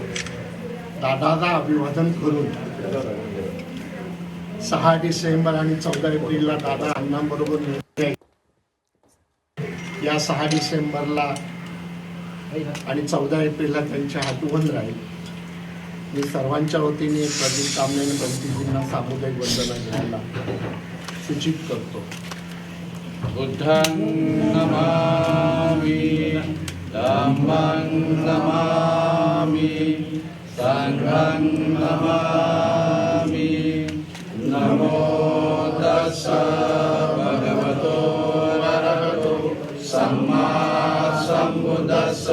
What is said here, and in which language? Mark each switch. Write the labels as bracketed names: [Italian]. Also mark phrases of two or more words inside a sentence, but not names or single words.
[Marathi] दादाला अभिवादन करून 6 डिसेंबर आणि 14 एप्रिलला दादा अण्णांबरोबर भेटले. या 6 डिसेंबरला आणि 14 एप्रिलला त्यांच्या आठवण राहील. मी सर्वांच्या वतीने प्रदीप कांबळे आणि बंटीजींना सामुदायिक वंदना घ्यायला सूचित करतो. [Pali] बुद्धं नमामि, धम्मं नमामि, संघं नमामि. नमो तस्स भगवतो अरहतो सम्मा सम्बुद्धस्स.